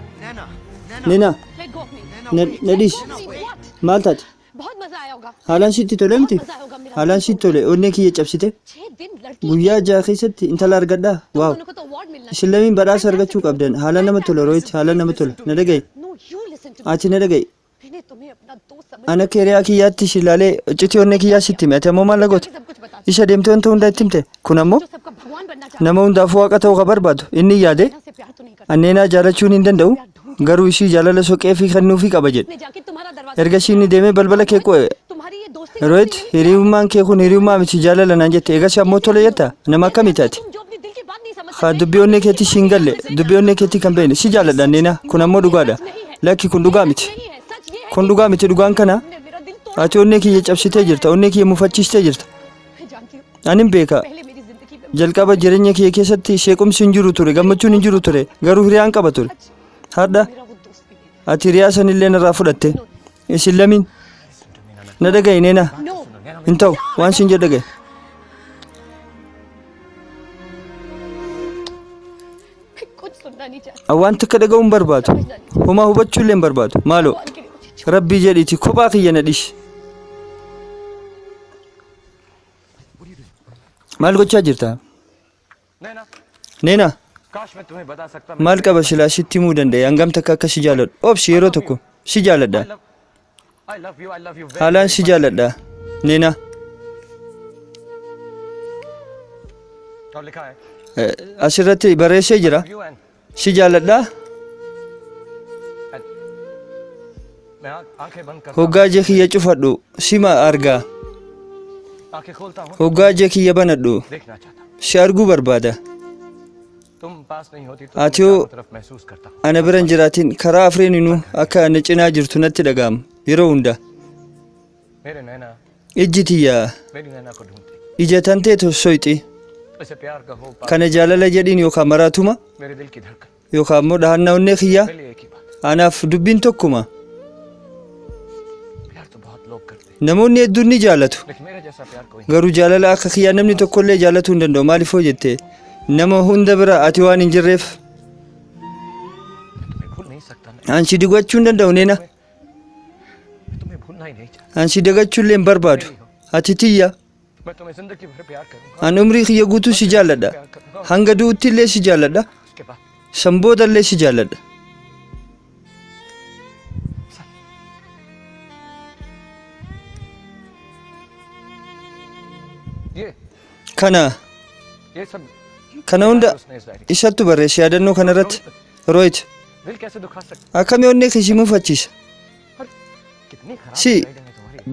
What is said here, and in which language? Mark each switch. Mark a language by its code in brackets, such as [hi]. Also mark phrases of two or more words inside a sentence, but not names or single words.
[en] Nina, Let go of me. Nadish, What? [om] maal taate? [hi] बहुत मजा आया होगा. [om] Haalaan sitti tole miti? [hi] बहुत मजा आया होगा मेरा. [om] Haalaan sitti tole, onnee kiyya cabsite? [hi] 6 दिन लड़की. [om] Guyyaa jaha keessatti intala argadhaa? [hi] तुम [om] Waaw! [hi] दोनों को तो अवार्ड मिलना [om] Isin lamiin badhaasa argachuu qabdan. Haalaan nama tola Rohit, haalaan nama tola. Na dhaga'i. [en] No, you listen to me. [om] Ati na dhaga'i. [hi] मैंने तुम्हें अपना दोस्त समझ [om] Ana kiriyaa kiyyaatti si ilaalee iccitii onnee kiyyaa sitti hime. Ati ammoo maal goote? [hi] सब कुछ बता. [om] Isa deemtee wanta hunda itti himte. Kun ammoo [hi] जो सबका भगवान बनना चाहता [om] nama hundaaf waaqa ta'uu ka barbaadu. Inni yaade [hi] है से प्यार तो नहीं करता. [om] anneenaa jaalachuun hin danda'u. Garuu ishii jaalala soqee fi kennuufii qaba jedhe. [hi] ने जाके तुम्हारा दरवाजा. [om] Erga ishii inni deemee balbala kee qo'e. [hi] तुम्हारी ये दोस्ती. [om] Rohit, hiriyummaan kee kun hiriyummaa miti jaalala naan jette. Eegas ammoo tole jetta. Nama akkamiiti ati? [hi] तुम जो अपने दिल की बात नहीं समझ [om] Haa dubbii onnee keetti si hin galle. Dubbii onnee keetti kan beekne. Si jaaladha anneenaa. Kun ammoo dhugaadha. Lakki kun dhugaa miti. [hi] नहीं है. सच ये है. [om] Kun dhugaa miti dhugaan kana. [hi] तुमने मेरा दिल तोड़ा. [om] Ati onnee kiyya cabsitee jirta. Onnee kiyya mufachiistee jirta. [hi] मैं जानती हूँ. [om] Ani hin beeka. [hi] पहले मेरी जिंदगी में [om] Jalqaba jireenya kiyya keessatti sheequmsi hin jiru ture. Gammachuun hin jiru ture. Garuu hiriyaan qaba ture. Har'a [hi] मेरा वो दोस्त भी है. [om] ati hiriyaa sanillee narraa fudhatte. Isin lamiin. Na dhaga'i neena. [en] No. [om] Hin ta'u. Waan sin jedhe dhaga'i. [hi] मैं कुछ सुनना नहीं चाहती. [om] Waan takka dhaga'uu hin barbaadu. Homaa hubachuu illee hin barbaadu. Maaloo [hi] भगवान के लिए मुझे [om] rabbii jedhiiti kophaa kiyya na dhiisi. Maal gochaa jirta? [hi] नैना [om] Neena, [hi] काश मैं तुम्हें बता सकता [om] maal qaba silaa sitti himuu danda'e hangam takka akka si jaaladhu. Obsi yeroo tokko si jaaladha. [en] I love you [om] Haalaan si jaaladha. Neena, [hi] और लिखा है [om] asirratti barreessee jira. [en] you and [om] Si jaaladha. [hi] मैं आंखें बंद करता [om] Hoggaa ija kiyya cufadhu sima argaa. [hi] हूँ आंखें खोलता हूँ [om] Hoggaa ija kiyya banadhu [hi] देखना चाहता हूँ [om] si arguu barbaada. [hi] तुम पास नहीं होती तो [om] Ati [hi] मैं [om] hoo [hi] चारों तरफ महसूस करता हूँ [om] ana bira hin jiraatin karaa afreeninuu akka ana cinaa jirtu natti dhaga'ama yeroo hunda. [hi] मेरे नैना [om] Ijji tiyya [hi] मेरी नैना को ढूंढती [om] ija tantee soyti. [hi] इसे प्यार का हो [om] Kana jaalala jedhiin yookaan maraatuma [hi] मेरे दिल की धड़कन [om] yookaan ammoo dhahannaa onnee kiyyaa [hi] मेरे लिए एक ही बात [om] anaaf dubbiin tokkuma. [hi] प्यार तो बहुत लोग करते हैं [om] Namoonni hedduun ni jaalatu. [hi] लेकिन मेरे जैसा प्यार कोई [om] Garuu jaalala akka kiyyaa namni tokkollee jaalatuu hin danda'u. Maaliif hoo jettee nama hunda bira ati waan hin jirreef [hi] नहीं तुम्हें भूल नहीं सकता मैं [om] ansi digachuu hin danda'u neena. [hi] तुम्हें भूलना ही नहीं चाहता [om] Ansi dagachuu illee hin barbaadu. Ati tiyya [hi] मैं तुम्हें जिंदगी भर प्यार करूंगा [om] an umrii kiyya guutuu si jaaladha. [hi] प्यार करूंगा [om] Hanga du'utti illee si jaaladha. [hi] उसके बाद [om] San booda illee si jaaladha. [hi] ये [om] Kana [hi] ये सब [om] kana hunda [hi] उसने इस डायरी [om] isattu barreesse yaadannoo kana irratti. Rohit [hi] दिल कैसे दुखा सकता [om] akkami onnee kee si mufachiisa. [hi] कितनी खराब [om] Si [hi] राइटिंग है तुम्हारी